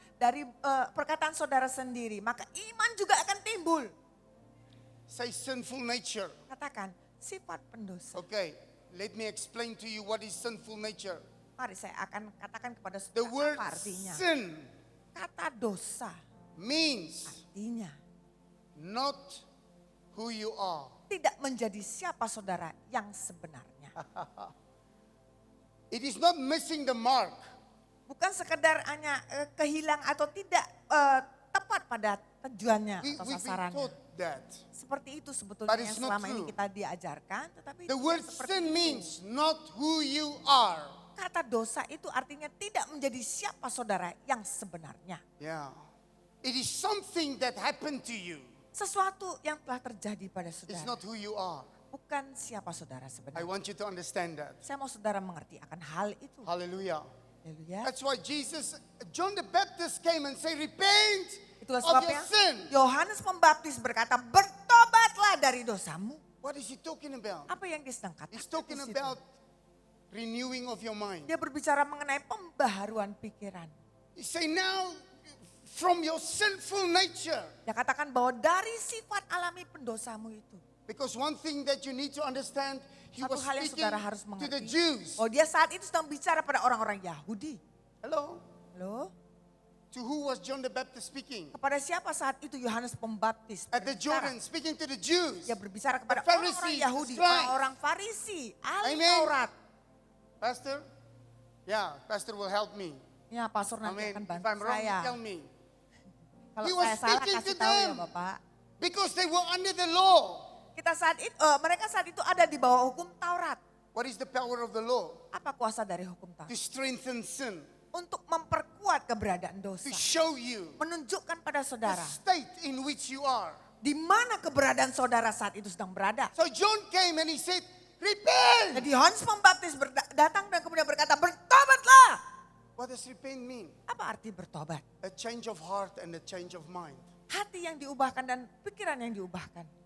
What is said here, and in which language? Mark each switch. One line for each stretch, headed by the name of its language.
Indonesian: dari perkataan saudara sendiri, maka iman juga akan timbul.
English: Say sinful nature.
Indonesian: Katakan sifat pendosa.
English: Okay, let me explain to you what is sinful nature.
Indonesian: Mari saya akan katakan kepada
English: The
Indonesian: saudara
English: word
Indonesian: apa artinya.
English: sin
Indonesian: Kata dosa
English: means
Indonesian: artinya
English: not who you are.
Indonesian: tidak menjadi siapa saudara yang sebenarnya.
English: It is not missing the mark.
Indonesian: Bukan sekedar hanya kehilang atau tidak tepat pada tujuannya atau
English: We've been
Indonesian: sasarannya.
English: taught that.
Indonesian: Seperti itu
English: But
Indonesian: sebetulnya
English: it's
Indonesian: yang
English: not
Indonesian: selama ini
English: true.
Indonesian: kita diajarkan. Tetapi
English: The
Indonesian: tidak
English: word
Indonesian: seperti
English: sin
Indonesian: itu.
English: means not who you are.
Indonesian: Kata dosa itu artinya tidak menjadi siapa saudara yang sebenarnya.
English: Yeah. It is something that happened to you.
Indonesian: Sesuatu yang telah terjadi pada
English: It's
Indonesian: saudara.
English: not who you are.
Indonesian: Bukan siapa saudara
English: I
Indonesian: sebenarnya.
English: want you to understand that.
Indonesian: Saya mau saudara mengerti akan hal itu.
English: Hallelujah.
Indonesian: Haleluya.
English: That's why John the Baptist came and said, repent
Indonesian: Itulah
English: of your
Indonesian: sebabnya
English: sin.
Indonesian: Yohanes Pembaptis berkata, bertobatlah dari dosamu.
English: What is he talking about?
Indonesian: Apa yang dia sedang katakan
English: He's talking
Indonesian: di situ?
English: about renewing of your mind.
Indonesian: Dia berbicara mengenai pembaharuan pikiran.
English: He say now, from your sinful nature.
Indonesian: Dia katakan bahwa dari sifat alami pendosamu itu.
English: Because one thing that you need to understand, he
Indonesian: Satu
English: was
Indonesian: hal yang
English: speaking
Indonesian: saudara harus
English: to the
Indonesian: mengerti.
English: Jews.
Indonesian: Oh, dia saat itu sedang bicara pada orang-orang Yahudi.
English: Hello?
Indonesian: Loh,
English: To who was John the Baptist speaking?
Indonesian: kepada siapa saat itu Yohanes Pembaptis
English: At the
Indonesian: berbicara?
English: Jordan, speaking to the Jews.
Indonesian: Dia berbicara kepada
English: The Pharisees,
Indonesian: orang-orang Yahudi,
English: the scribes.
Indonesian: orang-orang Farisi, ahli
English: Amen.
Indonesian: Taurat.
English: Pastor? Yeah, Pastor will help me.
Indonesian: Ya, pastor
English: I
Indonesian: nanti
English: mean,
Indonesian: akan
English: if
Indonesian: bantu
English: I'm wrong, you
Indonesian: saya.
English: tell me.
Indonesian: Kalau
English: He was
Indonesian: saya salah
English: speaking
Indonesian: kasih
English: to
Indonesian: tahu ya
English: them.
Indonesian: Bapak.
English: Because they were under the law.
Indonesian: Mereka saat itu ada di bawah hukum Taurat.
English: What is the power of the law?
Indonesian: Apa kuasa dari hukum Taurat?
English: To strengthen sin.
Indonesian: Untuk memperkuat keberadaan dosa.
English: To show you
Indonesian: Menunjukkan pada
English: the
Indonesian: saudara
English: state in which you are.
Indonesian: di mana keberadaan saudara saat itu sedang berada.
English: So John came and he said, repent.
Indonesian: Jadi Yohanes Pembaptis datang dan kemudian berkata, bertobatlah.
English: What does repent mean?
Indonesian: Apa arti bertobat?
English: A change of heart and a change of mind.
Indonesian: Hati yang diubahkan dan pikiran yang diubahkan.